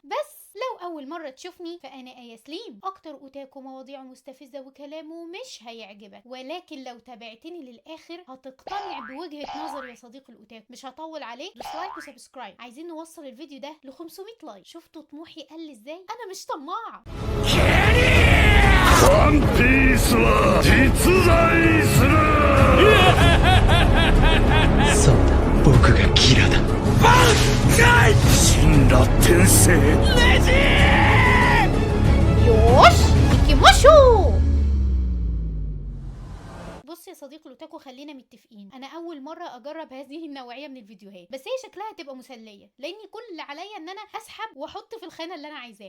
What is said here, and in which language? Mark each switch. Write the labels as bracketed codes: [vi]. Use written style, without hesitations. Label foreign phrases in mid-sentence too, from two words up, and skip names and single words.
[ar] بس لو اول مره تشوفني فانا ايه سليم، اكتر اوتاكو مواضيعه مستفزه وكلامه مش هيعجبك، ولكن لو تابعتني للاخر هتقتنع بوجهه نظري يا صديق الاوتاكو. مش هطول عليك، دوس لايك وسبسكرايب. عايزين نوصل الفيديو ده ل 500 لايك. شفتوا طموحي قل ازاي؟ انا مش طماعه. [ja] ワンピースは実在する。そうだ、僕がキラだ。神羅転生レジよし 行きましょう. [ar] بص يا صديق الاوتاكو، خلينا متفقين، انا اول مره اجرب هذه النوعيه من الفيديوهات، بس هي شكلها هتبقى مسليه لاني كل اللي عليا ان انا اسحب واحط في الخانه اللي انا عايزاها.